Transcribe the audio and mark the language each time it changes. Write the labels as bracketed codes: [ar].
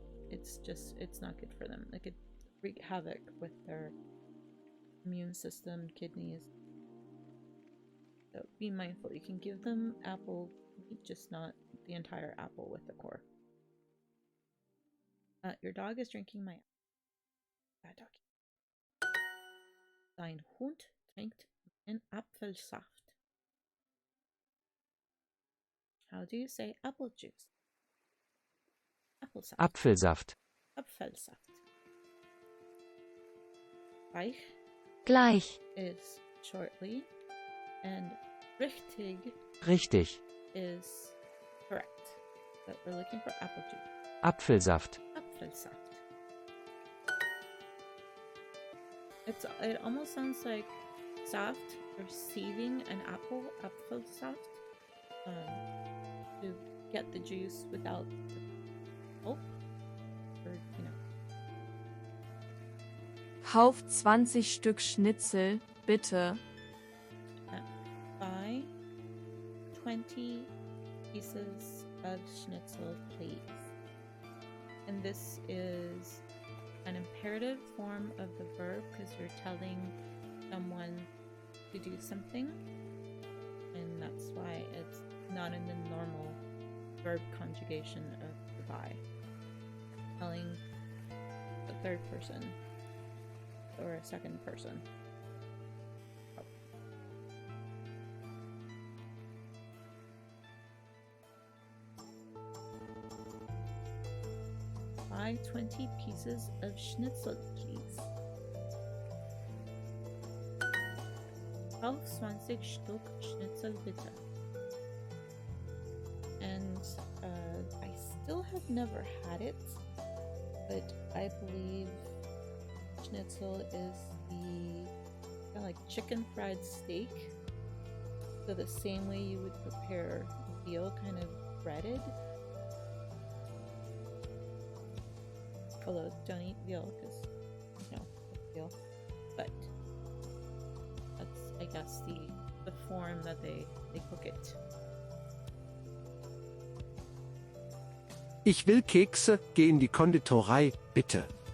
[en] It's not good for them. It could wreak havoc with their immune system, kidneys. So be mindful. You can give them apple, just not the entire apple with the core. Your dog is drinking my bad doggy. [de] Dein Hund trinkt meinen Apfelsaft. [en] How do you say apple juice? [de] Apfelsaft. Apfelsaft. Apfelsaft. Gleich Gleich. [en] is shortly, and richtig [de] Richtig. [en] is correct. But we're looking for apple juice. [de] Apfelsaft. Apfelsaft. [en] It almost sounds like saft, receiving an apple, Apfelsaft, to get the juice without the pulp, or [de] Kauf 20 Stück Schnitzel, bitte. [en] Buy 20 pieces of schnitzel, please. And this is an imperative form of the verb, because you're telling someone to do something, and that's why it's not in the normal verb conjugation of the buy. Telling a third person or a second person. Buy 20 pieces of schnitzel, please. [de] Kauf 20 Stück Schnitzel, bitte. [en] And I still have never had it, but I believe schnitzel is the kind of like chicken fried steak. So the same way you would prepare veal, kind of breaded. Although don't eat veal because veal, but that's, I guess, the form that they cook it. [de] Ich will Kekse, geh in die Konditorei, bitte.